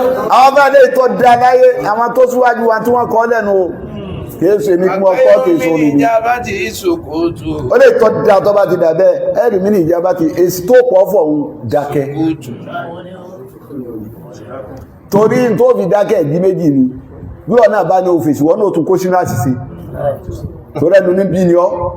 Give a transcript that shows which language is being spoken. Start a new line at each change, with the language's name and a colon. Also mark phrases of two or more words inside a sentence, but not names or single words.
Yoruba: Àwọn bá lè tọ́ da láyé, àwọn tó síwájú wa tí wọ́n kọ́ lẹ́nu o. Kìí ṣe mi kí wọ́n kọ́, kìí ṣe orin mi.
Arabic: فخير من إجابته سكوت.
Yoruba: Ó lè tọ́ da tó bá ti dà bẹ́ẹ̀, ẹ rí mi ní ìjábá ti, èsì tó pọ̀ fọ̀ ń dákẹ́. Torí n tó fi dákẹ́ ìdí méjì ni. Bí wọn náà bá ní ọ́fíìsì, wọn náà tún kó sínú àṣìṣe. Torí ẹnu ní bí ni ọ́.